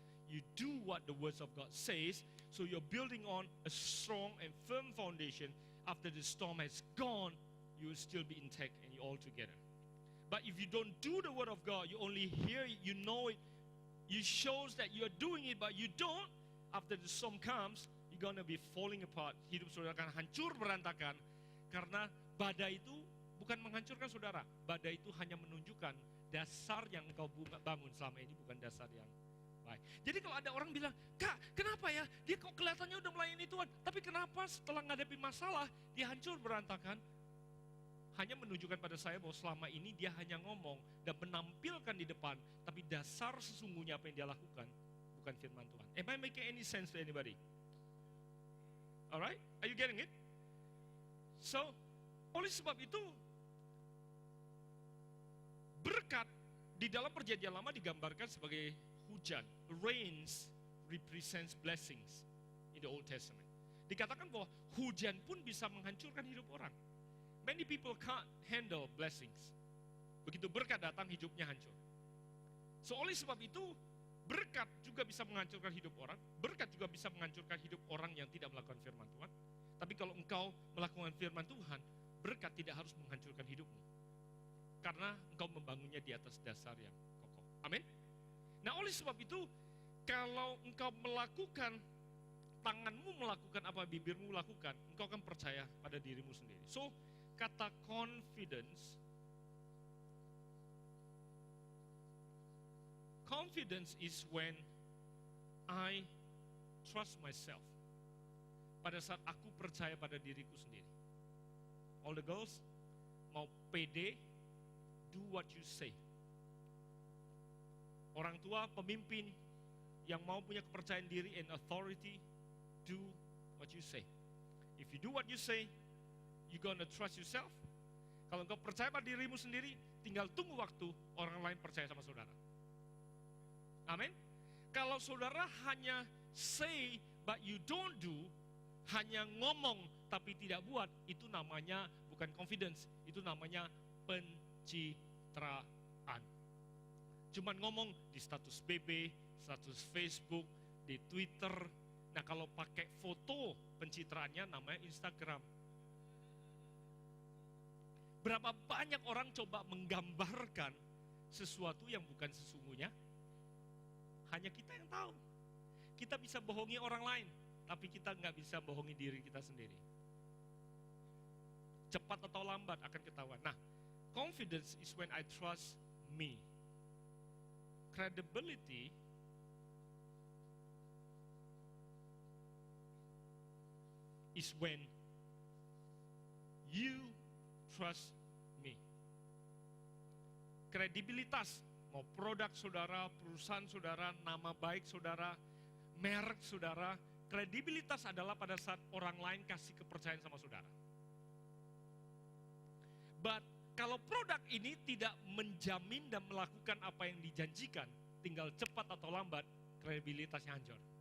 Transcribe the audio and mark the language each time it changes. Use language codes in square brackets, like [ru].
[en] you do what the words of God says, so you're building on a strong and firm foundation. After the storm has gone, you will still be intact and you all together. But if you don't do the word of God, you only hear it, you know it, you shows that you're doing it, but you don't, after the storm comes, you're gonna be falling apart. [id] Hidup saudara akan hancur berantakan, karena badai itu bukan menghancurkan saudara. Badai itu hanya menunjukkan dasar yang engkau bangun selama ini bukan dasar yang baik. Jadi kalau ada orang bilang, Kak, kenapa ya? Dia kok kelihatannya udah melayani Tuhan, tapi kenapa setelah menghadapi masalah, dia hancur berantakan? Hanya menunjukkan pada saya bahwa selama ini dia hanya ngomong dan menampilkan di depan, tapi dasar sesungguhnya apa yang dia lakukan bukan firman Tuhan. [en] Am I making any sense to anybody? Alright? Are you getting it? So, [id] oleh sebab itu, berkat di dalam perjanjian lama digambarkan sebagai hujan. [en] Rains represents blessings in the Old Testament. [id] Dikatakan bahwa hujan pun bisa menghancurkan hidup orang. [en] Many people can't handle blessings. [id] Begitu berkat datang, hidupnya hancur. So oleh sebab itu, berkat juga bisa menghancurkan hidup orang. Berkat juga bisa menghancurkan hidup orang yang tidak melakukan firman Tuhan. Tapi kalau engkau melakukan firman Tuhan, berkat tidak harus menghancurkan hidupmu. Karena engkau membangunnya di atas dasar yang kokoh. Amin. Nah oleh sebab itu, kalau engkau melakukan, tanganmu melakukan apa bibirmu lakukan, engkau akan percaya pada dirimu sendiri. [en] So, kata confidence is when I trust myself. [id] Pada saat aku percaya pada diriku sendiri. [en] All the girls, [id] mau pede, [en] do what you say. [id] Orang tua, pemimpin yang mau punya kepercayaan diri [en] and authority, do what you say. If you do what you say, you gonna trust yourself. [id] Kalau engkau percaya pada dirimu sendiri, tinggal tunggu waktu orang lain percaya sama saudara. Amin. Kalau saudara hanya [en] say but you don't do, [id] hanya ngomong tapi tidak buat, itu namanya bukan confidence, itu namanya pencitraan. Cuman ngomong di status BB, status Facebook, di Twitter. Nah kalau pakai foto pencitraannya namanya Instagram. Berapa banyak orang coba menggambarkan sesuatu yang bukan sesungguhnya? Hanya kita yang tahu. Kita bisa bohongi orang lain, tapi kita nggak bisa bohongi diri kita sendiri. Cepat atau lambat akan ketahuan. [en] Nah, confidence is when I trust me. Credibility is when you trust me. [id] Kredibilitas, mau produk saudara, perusahaan saudara, nama baik saudara, merek saudara, kredibilitas adalah pada saat orang lain kasih kepercayaan sama saudara. But kalau produk ini tidak menjamin dan melakukan apa yang dijanjikan, tinggal cepat atau lambat, kredibilitasnya hancur.